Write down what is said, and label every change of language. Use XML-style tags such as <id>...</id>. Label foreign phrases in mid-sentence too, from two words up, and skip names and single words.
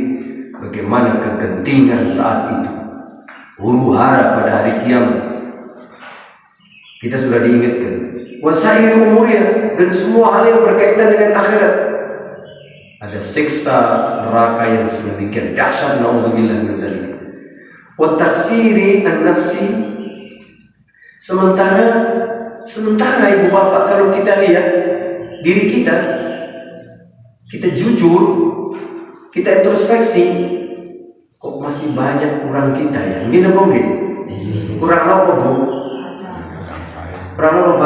<id>Bagaimana kegentingan saat itu, huru hara pada hari kiamat. Kita sudah diingatkan wasairi umurnya, dan semua hal yang berkaitan dengan akhirat. Ada siksa neraka yang sedemikian dahsyat,</id> <ar>نعوذ بالله من ذلك. وتقصير النفس.</ar> <id>Sementara ibu bapak, kalau kita lihat diri kita, kita jujur, kita introspeksi, kok masih banyak kurang kita ya. Ini apa enggak? Kurang apa bu? Kurang apa pak?</id>